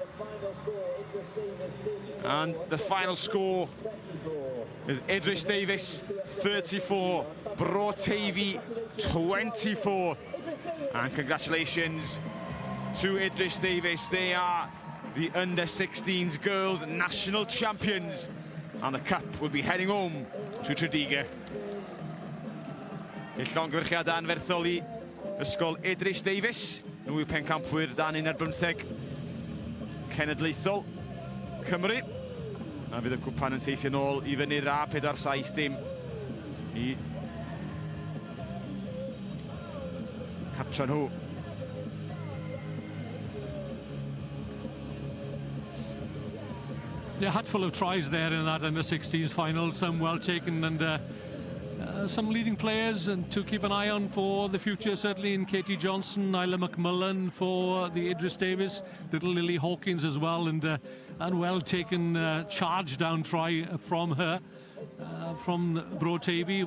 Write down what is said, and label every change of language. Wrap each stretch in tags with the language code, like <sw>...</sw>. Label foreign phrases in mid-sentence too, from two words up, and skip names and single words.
<en>And the final score is Idris Davies 34, Bro-Tavy 24. And congratulations to Idris Davies. They are the under-16s girls national champions. And the cup will be heading home to Tredegar.</en> <cy>Llongyfarchiad anferthol i ysgol Idris Davies. Nhw yw pencampwyr dan 11 cenedlaethol Cymru. A fydd y cwpan yn teithio nôl I fyny'r A47 dim I cartra nhw.</cy> <en>Yeah, a hatful of tries there in that under-16s final, some well taken, and some leading players and to keep an eye on for the future, certainly in Katie Johnson, Isla McMullen for the Idris Davies, little Lily Hawkins as well, and well taken charge down try from her, from Bro-Tavy.</en>